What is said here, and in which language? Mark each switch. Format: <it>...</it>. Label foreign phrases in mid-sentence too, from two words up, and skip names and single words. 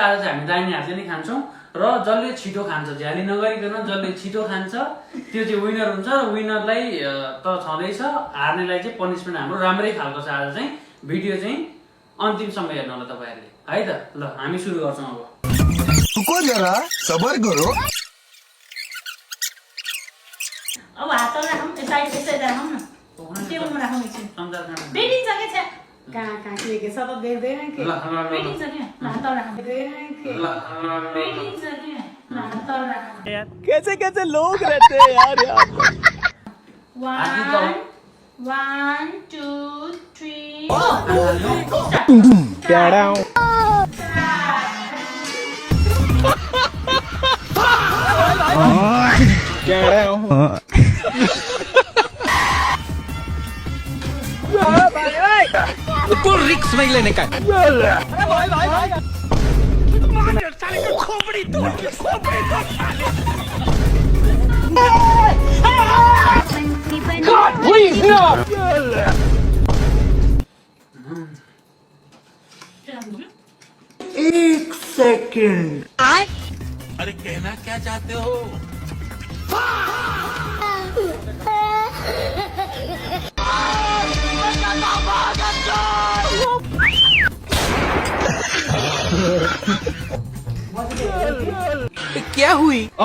<ne>आज चाहिँ हामी दाहिने हातले नै खान्छौँ र जसले छिटो खान्छ, झ्याली नगरिकन जसले छिटो खान्छ त्यो चाहिँ विनर हुन्छ। र विनरलाई त छँदैछ, हार्नेलाई चाहिँ पनिसमेन्ट हाम्रो राम्रै खालको छ। आज चाहिँ भिडियो चाहिँ अन्तिमसम्म हेर्नु होला तपाईँहरूले, है त। ल हामी सुरु गर्छौँ अब।</ne> <hi>रुको जरा, सबर करो।</hi> <ne>अब हात राखौँ, यसै राखौँ न, टेबलमा राखौँ एकछिन। भेटिन्छ के छ? कहाँ के छ त देख्दैन के? भेटिन्छ के? हात राखौँ। भेटिन्छ के? हात राखौँ।</ne> <hi>कैसे कैसे लोग रहते हैं यार यहाँ पर। 1 2 3 प्यारा हूँ। प्यारा हूँ। तो रिक्स नहीं लेने का।</hi> <en>God, please, no!</en> <hi>एक सेकंड। अरे कहना क्या चाहते हो? क्या हुई?</hi>